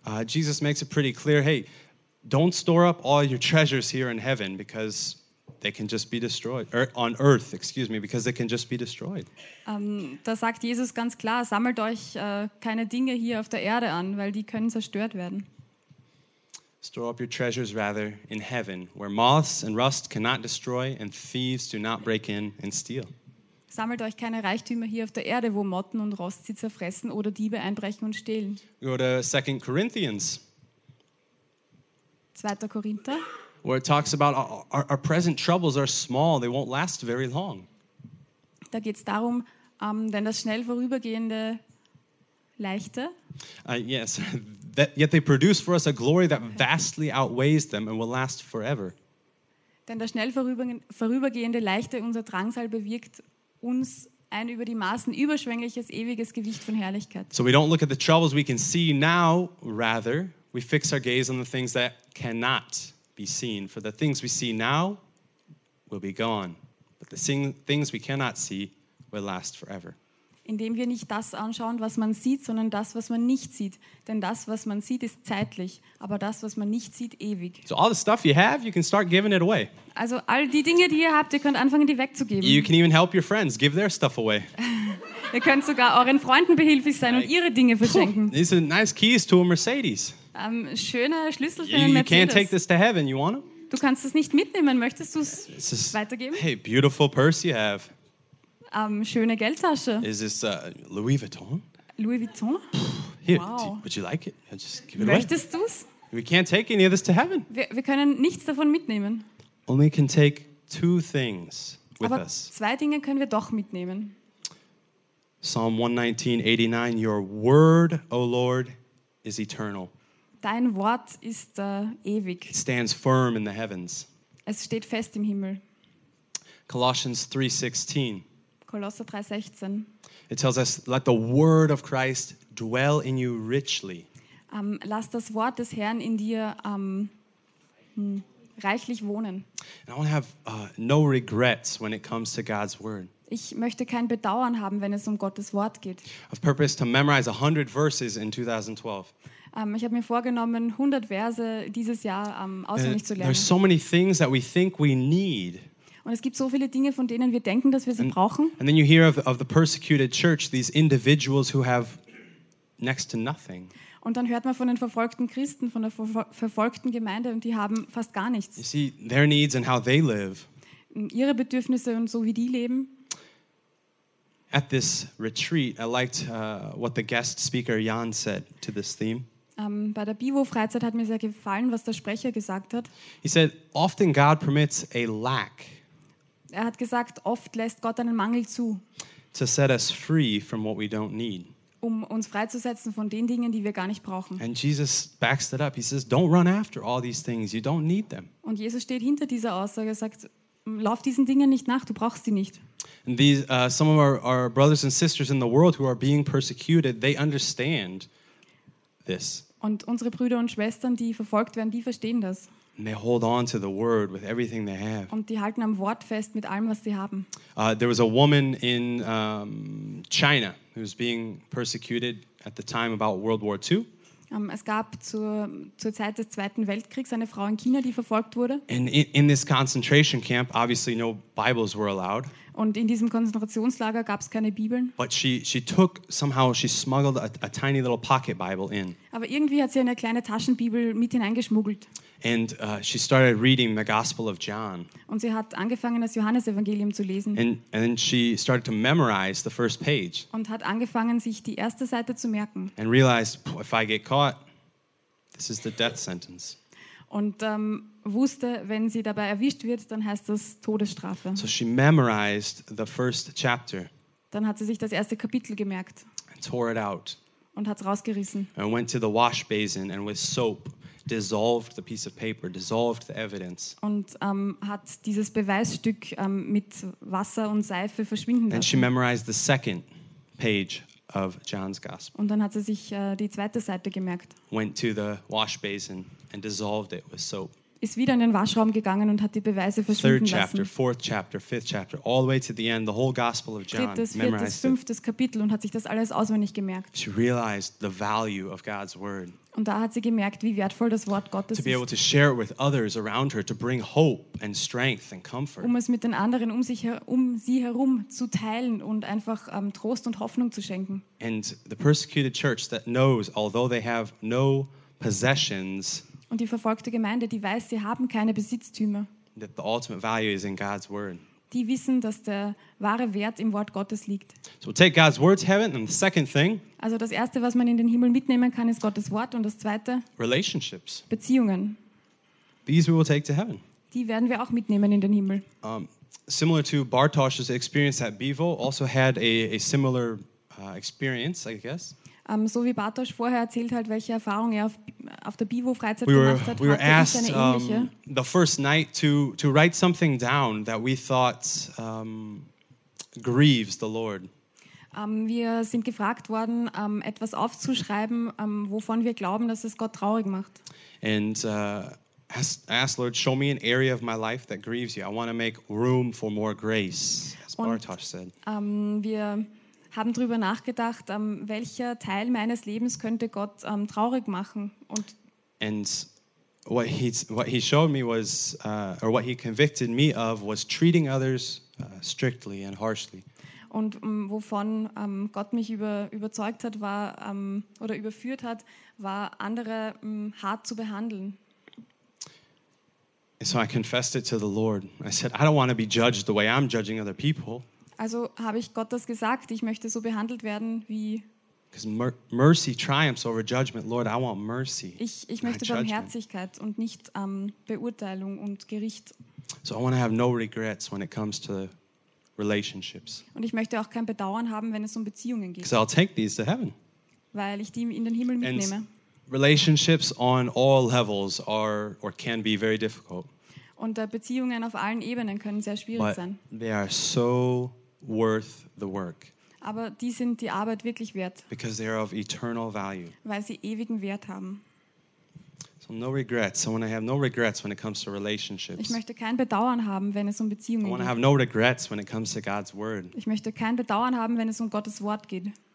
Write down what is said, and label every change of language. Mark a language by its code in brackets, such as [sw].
[en] Jesus makes it pretty clear, hey, don't store up all your treasures here in heaven because they can just be destroyed. On earth, excuse me, because they can just be destroyed. [de] Da sagt Jesus ganz klar, sammelt euch keine Dinge hier auf der Erde an, weil die können zerstört werden. [en] Store up your treasures rather in heaven, where moths and rust cannot destroy and thieves do not break in and steal. [de] Sammelt euch keine Reichtümer hier auf der Erde, wo Motten und Rost sie zerfressen oder Diebe einbrechen und stehlen. [en] Go to 2 Corinthians. [de] 2. Korinther. [en] Where it talks about our present troubles are small, they won't last very long. [de] Da geht's darum, denn das schnell vorübergehende Leichte. [en] Yes, yet they produce for us a glory that vastly outweighs them and will last forever. [de] Denn das schnell vorübergehende Leichte unser Drangsal bewirkt uns ein über die Maßen überschwängliches ewiges Gewicht von Herrlichkeit. [en] So we don't look at the troubles we can see now, rather we fix our gaze on the things that cannot be seen. For the things we see now will be gone, but the things we cannot see will last forever. [de] Indem wir nicht das anschauen, was man sieht, sondern das, was man nicht sieht. Denn das, was man sieht, ist zeitlich, aber das, was man nicht sieht, ewig. [en] So all the stuff you have, you can start giving it away. [de] Also all die Dinge, die ihr habt, ihr könnt anfangen, die wegzugeben. [en] You can even help your friends, give their stuff away. [de] Ihr könnt sogar euren Freunden behilflich sein und ihre Dinge verschenken. [en] These are nice keys to a Mercedes. [de] Schöne Schlüssel für einen Mercedes. [en] You can't take this to heaven, you want them? [de] Du kannst es nicht mitnehmen, möchtest du es weitergeben? [en] Hey, beautiful purse you have. [de] Schöne Geldtasche. [en] Is this Louis Vuitton? [de] Louis Vuitton? [en] Here, wow. Would you like it? I'll just give it [de] Möchtest [en] away. [de] Möchtest du's? [en] We can't take any of this to heaven. [de] Wir können nichts davon mitnehmen. [en] Only can take two things with [de] Aber [en] us. [de] Aber zwei Dinge können wir doch mitnehmen. [en] Psalm 119:89. Your word, O Lord, is eternal. [de] Dein Wort ist ewig. [en] It stands firm in the heavens. [de] Es steht fest im Himmel. [en] Colossians 3:16. [de] Kolosser 3:16. [en] It tells us, let the word of Christ dwell in you richly. [de] Lass das Wort des Herrn in dir reichlich wohnen. [en] And I want to have no regrets when it comes to God's word. [de] Ich möchte kein Bedauern haben, wenn es Gottes Wort geht. [en] I've purposed to memorize 100 verses in 2012. [de] Ich habe mir vorgenommen, 100 Verse dieses Jahr auswendig zu lernen. [en] There's so many things that we think we need. [de] Und es gibt so viele Dinge, von denen wir denken, dass wir sie brauchen. [en] And then you hear of the persecuted church, these individuals who have next to nothing. [de] Und dann hört man von den verfolgten Christen, von der verfolgten Gemeinde, und die haben fast gar nichts. [en] You see their needs and how they live. [de] Ihre Bedürfnisse und so wie die leben. [en] At this retreat, I liked what the guest speaker Jan said to this theme. [de] Bei der Bivo-Freizeit hat mir sehr gefallen, was der Sprecher gesagt hat. [en] He said, often God permits a lack. [de] Er hat gesagt, oft lässt Gott einen Mangel zu, [en] to set us free from what we don't need. [de] Um uns freizusetzen von den Dingen, die wir gar nicht brauchen. [en] And Jesus backs that up. He says, don't run after all these things. You don't need them. [de] Und Jesus steht hinter dieser Aussage und sagt, lauf diesen Dingen nicht nach, du brauchst sie nicht. [en] And these, some of our brothers and sisters in the world who are being persecuted, they understand this. [de] Und unsere Brüder und Schwestern, die verfolgt werden, die verstehen das. [en] And they hold on to the word with everything they have. [de] Und die halten am Wort fest mit allem, was sie haben. [en] There was a woman in China who was being persecuted at the time about World War II. [de] Es gab zur Zeit des Zweiten Weltkriegs eine Frau in China, die verfolgt wurde. [en] And in this concentration camp, obviously no Bibles were allowed. [de] Und in diesem Konzentrationslager gab es keine Bibeln. [en] But she smuggled a tiny little pocket Bible in. [de] Aber irgendwie hat sie eine kleine Taschenbibel mit hineingeschmuggelt. [en] And she started reading the Gospel of John. [de] Und sie hat angefangen, das Johannesevangelium zu lesen. [en] And she started to memorize the first page. [de] Und hat angefangen, sich die erste Seite zu merken. [en] And realized, if I get caught, this is the death sentence. [de] Und wusste, wenn sie dabei erwischt wird, dann heißt das Todesstrafe. [en] So she memorized the first chapter. [de] Dann hat sie sich das erste Kapitel gemerkt. [en] And tore it out. [de] Und hat's rausgerissen. [en] And went to the wash basin and with soap. Dissolved the piece of paper, dissolved the evidence. [de] Und hat dieses Beweisstück mit Wasser und Seife verschwinden lassen. [en] And she memorized the second page of John's Gospel. [de] Und dann hat sie sich die zweite Seite gemerkt. [en] Went to the wash basin and dissolved it with soap. [de] Ist wieder in den Waschraum gegangen und hat die Beweise verschwinden lassen. [en] Third chapter, fourth chapter, fifth chapter, all the way to the end, the whole Gospel of John. [de] Drittes, viertes, fünftes Kapitel und hat sich das alles auswendig gemerkt. [en] She realized the value of God's word. [de] Und da hat sie gemerkt, wie wertvoll das Wort Gottes ist. [en] To be able to share it with others around her, to bring hope and strength and comfort. [de] Um es mit den anderen um sie herum zu teilen und einfach Trost und Hoffnung zu schenken. [en] And the persecuted church that knows, although they have no possessions. [de] Und die verfolgte Gemeinde, die weiß, sie haben keine Besitztümer. [en] That the ultimate value is in God's word. [de] Die wissen, dass der wahre Wert im Wort Gottes liegt. [en] So take God's word to heaven, and the second thing. [de] Also das erste, was man in den Himmel mitnehmen kann, ist Gottes Wort, und das zweite. [en] Relationships. [de] Beziehungen. [en] These we will take to heaven. [de] Die werden wir auch mitnehmen in den Himmel. [en] Similar to Bartosz's experience at Bivo, also had a similar experience, I guess. [de] So wie Bartosz vorher erzählt hat, welche Erfahrung er auf auf der BIVO-Freizeit gemacht hat, hatte ich eine ähnliche. [en] The first night to write something down that we thought grieves the Lord. [de] Wir sind gefragt worden, etwas aufzuschreiben, wovon wir glauben, dass es Gott traurig macht. [en] And asked Lord, show me an area of my life that grieves you. I want to make room for more grace, as Bartosz said. [de] Wir haben darüber nachgedacht, welcher Teil meines Lebens könnte Gott traurig machen. [en] And what he showed me was, or what he convicted me of, was treating others strictly and harshly. [de] Und wovon Gott mich überzeugt hat, war oder überführt hat, war andere hart zu behandeln. [en] And so I confessed it to the Lord. I said, I don't want to be judged the way I'm judging other people. [de] Also habe ich Gott das gesagt, ich möchte so behandelt werden wie. [en] Because mercy triumphs over judgment, Lord. I want mercy. [de] Ich möchte Barmherzigkeit und nicht Beurteilung und Gericht. [en] So I want to have no regrets when it comes to relationships. [de] Und ich möchte auch kein Bedauern haben, wenn es um Beziehungen geht. [en] Because I'll take these to heaven. [de] Weil ich die in den Himmel mitnehme. [en] And relationships on all levels are or can be very difficult. [de] Und Beziehungen auf allen Ebenen können sehr schwierig sein. [en] They are so worth the work. [de] Aber die sind die Arbeit wirklich wert. [en] Because they are of eternal value. [de] Weil sie ewigen Wert haben. [en] So no regrets. So when I have no regrets when it comes to relationships. [de] Ich möchte kein Bedauern haben, wenn es um Beziehungen geht. [en] I want to have no regrets when it comes to God's word. [de] Ich möchte kein Bedauern haben, wenn es um Gottes Wort geht.